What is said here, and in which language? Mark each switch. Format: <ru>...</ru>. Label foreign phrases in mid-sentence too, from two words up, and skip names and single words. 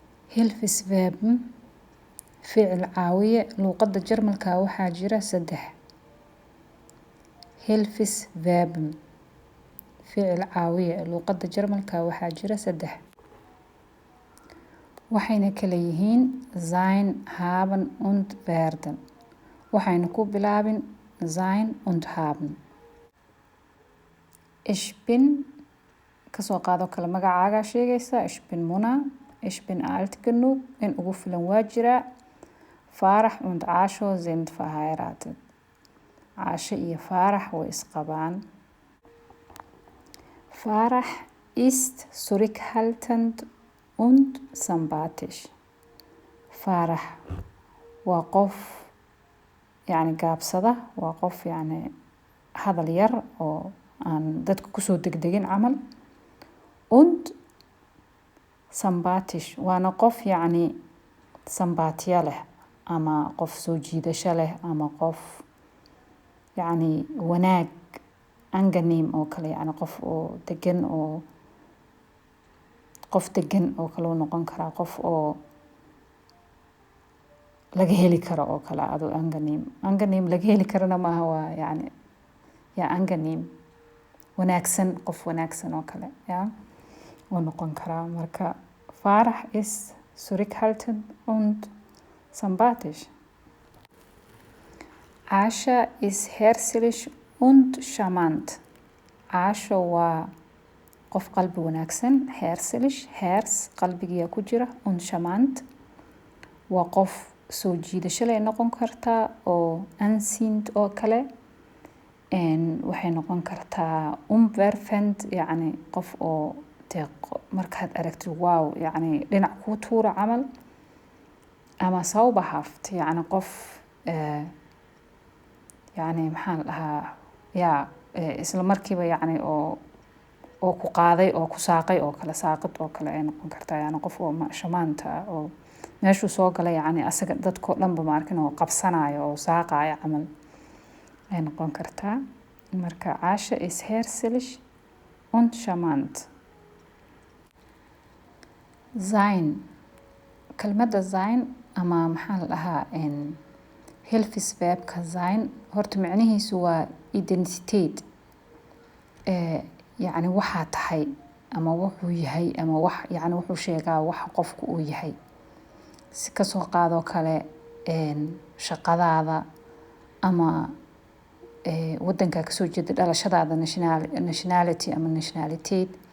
<so>Hilfisverben ficil caawiye luqada Jarmalka waxaa jira 3. Hilfisverben ficil caawiye luqada Jarmalka waxaa jira 3. Waxayna kala yihiin</so> <de>sein, haben und werden.</de> <so>Waxayna ku bilaabin</so> <de>sein und haben. Ich bin</de> <so>kasoo qaado kala magacaaga sheegaysa. Ich bin Mona.</so> <de>Ich bin alt genug.</de> <so>In ugu filan waa jira.</so> <de>Farah und Asho sind verheiratet.</de> <so>Asho iyo Farah way isqabaan.</so> <de>Farah ist zurückhaltend und sympathisch.</de> <so>Farah waa qof gaabsada, waa qof hadal yar oo aan dadka kusoo degdegin camal.</so> <de>Und sympathisch</de> <so>waana qof sympathia leh ama qof soo jiidasho leh ama qof wanaag angenehm oo kale qof oo degan oo kale noqon karaa, qof oo laga heli karo oo kale angenehm laga heli karana maaha, waa angenehm wanaagsan, qof wanaagsan oo kale oo noqon karaa. Marka</so> <de>Farah ist zurückhaltend und sympathisch. Asha ist herzlich und charmant.</de> <so>Asha waa qof qalbi wanaagsan,</so> <de>herzlich, herz</de> <so>qalbigiya ku jira,</so> <de>und charmant</de> <so>waa qof soo jiidasho leh noqon kartaa oo anziehend oo kale. Waxay noqon kartaa umwerfend, qof oo markaad aragtid wow dhinac kuu tuura camal, ama zauberhaft qof maxaan dhahaa isla markiiba oo ku qaaday oo ku saaqay oo kale, saaqid oo kale ay noqon kartaa. Qof oo charmant oo meeshuu soo galay asaga dadkoo dhanba ma arkin oo qabsanayo oo saaqayo camal ay noqon kartaa.</so> <de>Marka Asha ist herzlich und charmant.</de> <so>Sein, kelmadda sein ama maxaa dhahaa hilfisverbka sein horta macnihiisu waa identiteit, waxaa tahay ama wuxuu yahay ama wuxuu sheegaa waxa qofku uu yahay. Si kasoo qaadoo kale shaqadaada ama wadanka kasoo jeeda, dhalashadaada, nationality ama nationaliteit.</so>